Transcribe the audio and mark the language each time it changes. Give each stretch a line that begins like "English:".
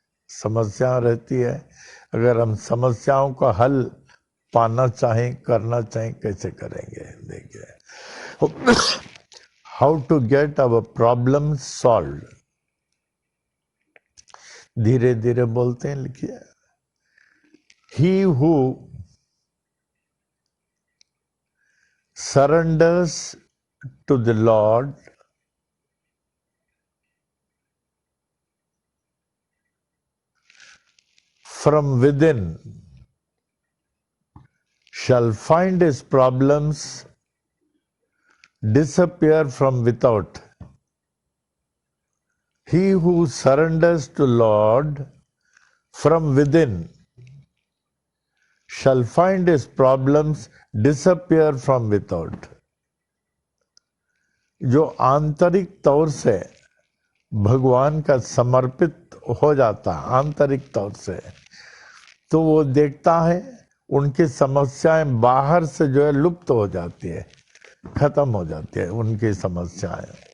Hindi: समस्या रहती है, अगर हम समस्याओं का हल पाना चाहें, करना चाहें, कैसे करेंगे। देखिए,
English: How to get our problem solved.
Hindi: धीरे धीरे बोलते हैं, लिखिए।
English: He who surrenders to the Lord from within shall find his problems disappear from without. He who surrenders to Lord from within shall find his problems disappear from without.
Hindi: जो आंतरिक तौर से भगवान का समर्पित हो जाता है, आंतरिक तौर से, तो वो देखता है उनकी समस्याएं बाहर से जो है लुप्त हो जाती है, खत्म हो जाती है उनकी समस्याएं।